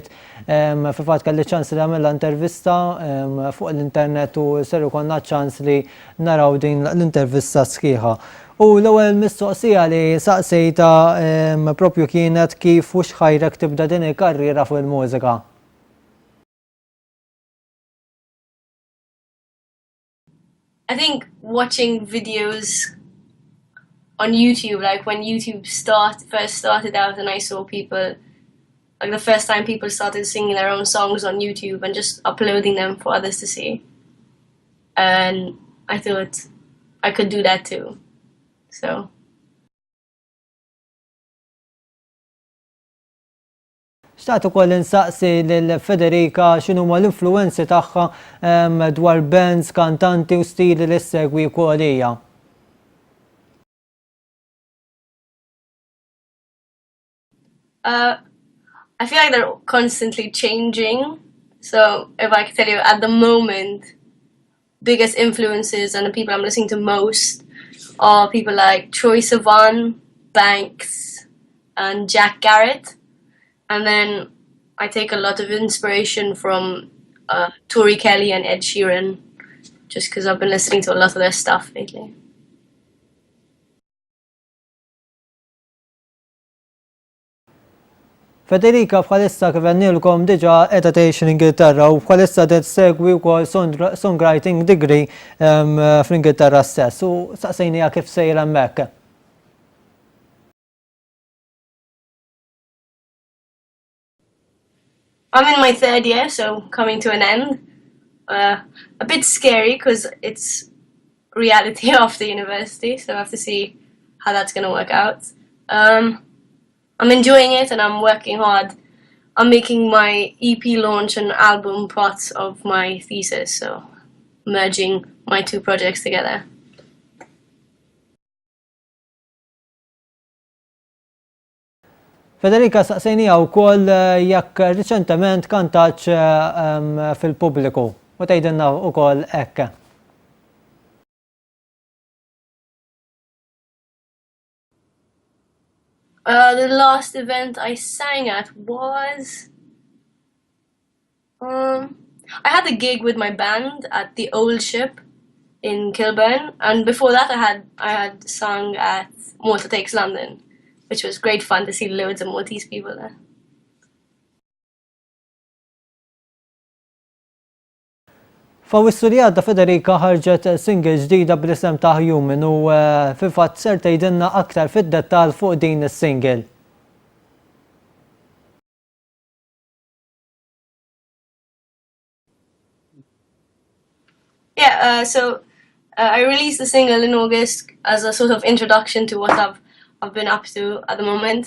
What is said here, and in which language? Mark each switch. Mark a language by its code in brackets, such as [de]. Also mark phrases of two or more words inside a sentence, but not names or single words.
[mt] Fil-fatt kelli ċans li għamilha intervista fuq l-internet u ser ikonna ċans li naraw din l-intervista sħiħa. U l-ewwel mistoqsija li saqsejta propju kienet kif u x'ħajrek tibda din il-karriera fuq il-mużika. [en] I think watching videos on YouTube, like when YouTube first started out and I saw people, like the first time people started singing their own songs on YouTube and just uploading them for others to see. And I thought I could do that too. So. [mt] Xtaqt ukoll insaqsi lil Federica x'inhuma l-influenzi tagħha dwar bands, kantanti u stili li ssegwi wkoll hija. [en] I feel like they're constantly changing. So if I could tell you at the moment, biggest influences and the people I'm listening to most are people like Troye Sivan, Banks, and Jack Garrett. And then I take a lot of inspiration from Tori Kelly and Ed Sheeran, just because I've been listening to a lot of their stuff lately. [mt] Federica bħalissa kif għennilkom diġà qiegħda tgħix l-Ingilterra u bħalissa qed segwi wkoll [en] songwriting degree [mt] fl-Ingilterra stess u saqsejniha kif sejra hemmhekk. [en] I'm in my third year, so coming to an end. A bit scary because it's reality after university, so I have to see how that's going to work out. I'm enjoying it and I'm working hard. I'm making my EP launch and album part of my thesis, so merging my two projects together. [mt] Federica saqsejnija wkoll jekk riċentement kantax fil-pubbliku u tgħidilna wkoll hekk. [en] The last event I sang at was I had a gig with my band at the Old Ship in Kilburn, and before that I had sung at Malta Takes London, which was great fun to see loads of Maltese people there. [mt] F'Awwissu li għadda Federica ħarġet single ġdida bl-isem ta' Human u fil-fatt ser tgħidilna aktar fid-dettall fuq din is-single. [en] Yeah, so I released the single in August as a sort of introduction to what I've been up to at the moment.